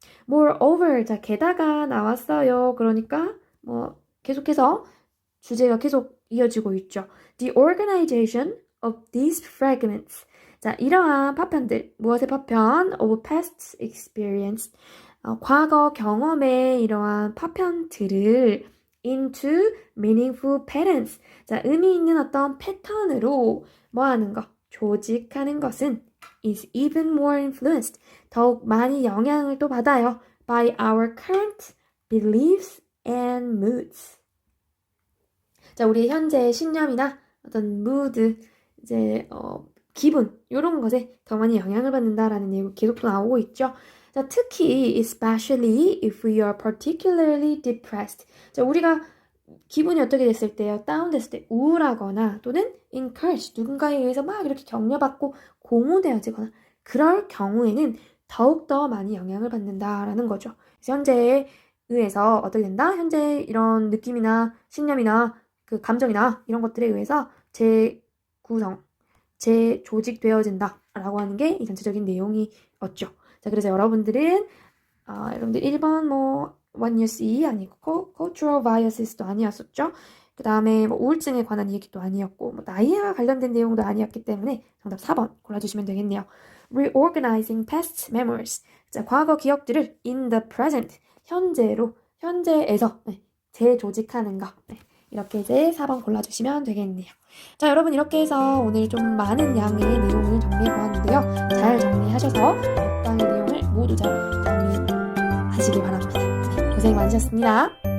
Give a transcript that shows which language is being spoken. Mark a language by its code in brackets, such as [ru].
[ko] Moreover, 자, 게다가 나왔어요. 그러니까 뭐 계속해서 주제가 계속 이어지고 있죠. [en] The organization of these fragments. [ko] 자, 이러한 파편들, 무엇의 파편? [en] Of past experience. [ko] 과거 경험의 이러한 파편들을 [en] into meaningful patterns. [ko] 자, 의미 있는 어떤 패턴으로 뭐 하는 거? 조직하는 것은 [en] is even more influenced. [ko] 더욱 많이 영향을 또 받아요. [en] by our current beliefs and moods. [ko] 자, 우리 현재의 신념이나 어떤 mood, 이제 기분 이런 것에 더 많이 영향을 받는다라는 얘기 계속 또 나오고 있죠. 자, 특히 [en] especially if we are particularly depressed. [ko] 자, 우리가 기분이 어떻게 됐을 때요? 다운됐을 때 우울하거나 또는 encouraged, 누군가에 의해서 막 이렇게 격려받고 고무되어지거나 그럴 경우에는 더욱더 많이 영향을 받는다라는 거죠. 그래서 현재에 의해서 어떻게 된다? 현재 이런 느낌이나 신념이나 그 감정이나 이런 것들에 의해서 재조직되어진다 라고 하는 게 이 전체적인 내용이었죠. 자, 그래서 여러분들 1번 뭐 What you see 아니고 cultural biases도 아니었었죠. 그 다음에 뭐 우울증에 관한 얘기도 아니었고 뭐 나이와 관련된 내용도 아니었기 때문에 정답 4번 골라주시면 되겠네요. [en] Reorganizing past memories. [ko] 자, 과거 기억들을 [en] in the present, [ko] 현재에서 재조직하는 거. 이렇게 이제 4번 골라주시면 되겠네요. 자, 여러분 이렇게 해서 오늘 좀 많은 양의 내용을 정리해보았는데요. 잘 정리하셔서 몇 강의 내용을 모두 잘 정리하시기 바랍니다. 고생 많으셨습니다.